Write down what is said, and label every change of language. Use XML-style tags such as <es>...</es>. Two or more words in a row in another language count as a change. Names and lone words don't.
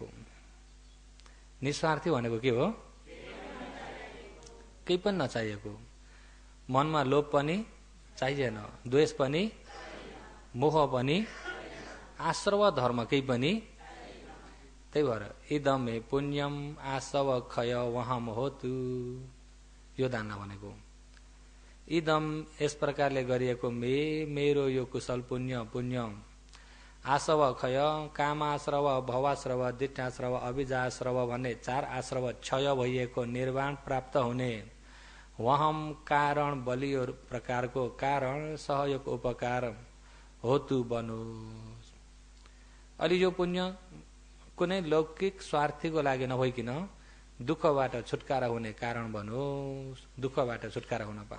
<ne>निस्वार्थी भनेको के हो? केही पनि नचाहिएको। मनमा लोभ पनि चाहिएन, द्वेष पनि, मोह पनि, आश्रव धर्म केही पनि। त्यही भएर</ne> <pi>इदमे पुण्यम आसव खय वहम होतु,</pi> <ne>यो दान भनेको। इदम यस प्रकारले गरिएको मेरो यो कुशल पुण्य</ne> <pi>आसव खय,</pi> <ne>कामाश्रव, भवाश्रव, दिट्ठाश्रव, अभिजाश्रव भन्ने 4 आश्रव क्षय भइएको निर्वाण प्राप्त हुने, वहम कारण बलियो प्रकारको कारण सहयोग उपकार होतु बनोस्। अलि यो पुण्य कुनै लौकिक स्वार्थीको लागि नभइकन दुःखबाट छुटकारा हुने कारण बनोस्, दुःखबाट छुटकारा हुन पाऊँ।</ne>